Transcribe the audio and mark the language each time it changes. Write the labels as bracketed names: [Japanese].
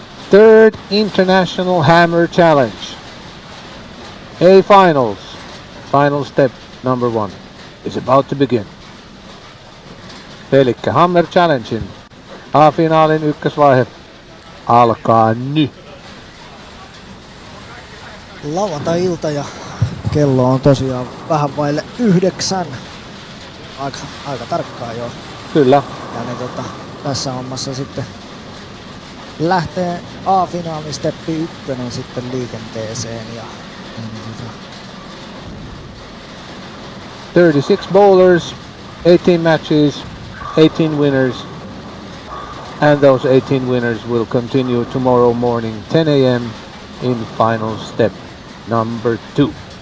[English] Third International Hammer Challenge. A finals. Final step number 1 is about to begin. [Finnish] Elikkä Hammer Challengein A-finaalin ykkösvaihe alkaa nyt. Lauantai-ilta ja kello on tosiaan vähän vaille 9. Aika tarkkaan jo. Kyllä. Ja niin tässä hommassa sitten lähtee A-finaali steppi 1 sitten liikenteeseen ja [English] 36 bowlers, 18 matches, 18 winners, and those 18 winners will continue tomorrow morning 10 a.m. in final step number 2.